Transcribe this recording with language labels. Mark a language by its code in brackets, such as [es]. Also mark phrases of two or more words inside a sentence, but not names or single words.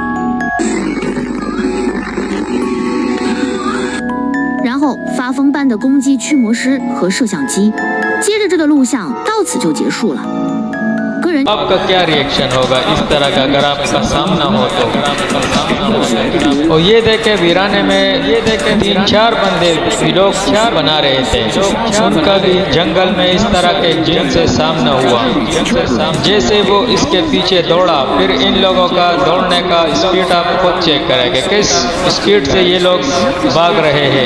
[zh] 然后发疯般的攻击驱魔师和摄像机，接着这个录像到此就结束了。个人 [hi] आपका क्या रिएक्शन होगा इस तरह का अगर आपका सामना हो तो? और ये देखे वीराने में 3-4 बंदे लोग बना रहे थे, उनका भी जंगल में इस तरह के जिन से सामना हुआ। जैसे वो इसके पीछे दौड़ा, फिर इन लोगों का दौड़ने का स्पीड आप खुद चेक करेंगे किस स्पीड से ये लोग भाग रहे हैं।